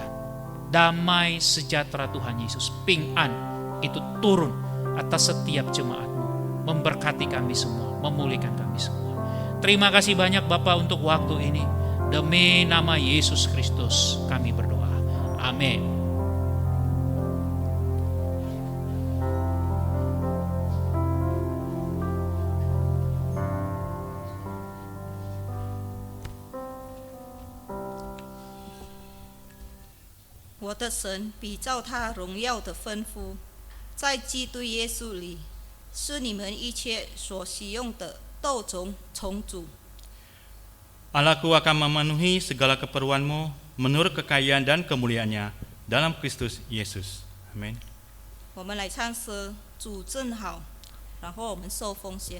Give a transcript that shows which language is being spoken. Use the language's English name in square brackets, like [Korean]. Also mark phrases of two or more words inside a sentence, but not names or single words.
[Indonesian] Damai sejahtera Tuhan Yesus, ping'an itu turun atas setiap jemaat-Mu, memberkati kami semua, memulihkan kami semua. Terima kasih banyak Bapa untuk waktu ini. Demi nama Yesus Kristus kami berdoa. Amin. [Chinese] 我的神比照他荣耀的吩咐，在基督耶稣里，使你们一切所需用的都从主 [Indonesian] Allahku akan memenuhi segala keperluanmu menurut kekayaan dan kemuliaannya dalam Kristus Yesus. Amin. [Chinese] 我们来唱诗，主正好，然后我们受奉献。